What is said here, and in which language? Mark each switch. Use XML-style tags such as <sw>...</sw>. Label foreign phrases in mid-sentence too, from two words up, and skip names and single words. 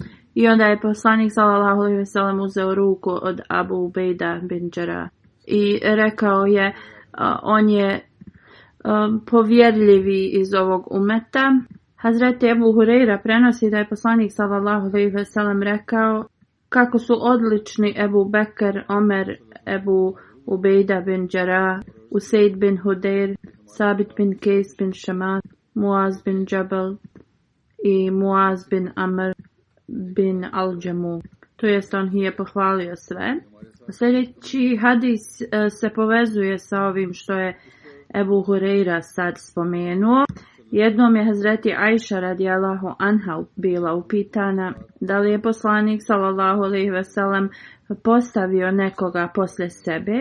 <bs>I onda je poslanik</bs> <ar>صلى الله عليه وسلم</ar> <bs>uzeo ruku od Abu Ubejda bin Đerah i rekao je: on je povjerljivi iz ovog umeta. Hazreti Ebu Hurejra prenosi da je poslanik</bs> <ar>صلى الله عليه وسلم</ar> <bs>rekao kako su odlični Ebu Bekr, Omer, Ebu Ubejda bin Đerah, Usejd bin Hudejr, Sabit bin Kejs bin Šemat, Muaz bin Džabal i Muaz bin Amr bin Al-Džemu. To jest on je pohvalio sve. Sljedeći hadis se povezuje sa ovim što je Ebu Hurejra sad spomenuo. Jednom je Hazreti Ajša</bs> <ar>رضي الله عنها</ar> <bs>bila upitana da li je poslanik</bs> <ar>صلى الله عليه وسلم</ar> <bs>postavio nekoga poslije sebe.</bs>